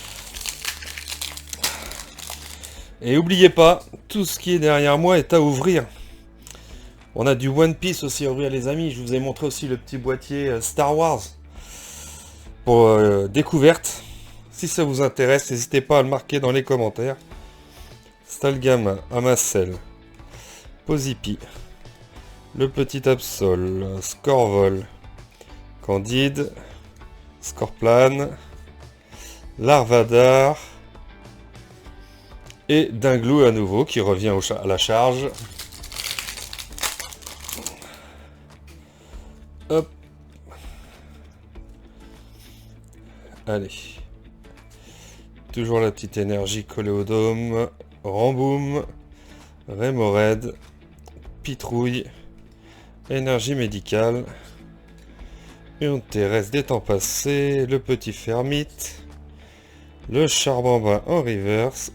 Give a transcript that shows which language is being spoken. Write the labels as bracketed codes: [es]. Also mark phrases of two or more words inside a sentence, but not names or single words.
[fr] Et n'oubliez pas, tout ce qui est derrière moi est à ouvrir. On a du One Piece aussi à ouvrir les amis. Je vous ai montré aussi le petit boîtier Star Wars pour découverte. Si ça vous intéresse, n'hésitez pas à le marquer dans les commentaires. Stalgama, Amacel, Posipi, le petit Absol, Scorvol, Candide, Scorplan, Larvadar et Dinglou à nouveau qui revient à la charge. Hop. Allez. Toujours la petite énergie collée au dôme. Ramboum, Rémored, Pitrouille, énergie médicale, une terrestre des temps passés, le petit Fermite, le Charbambin en reverse.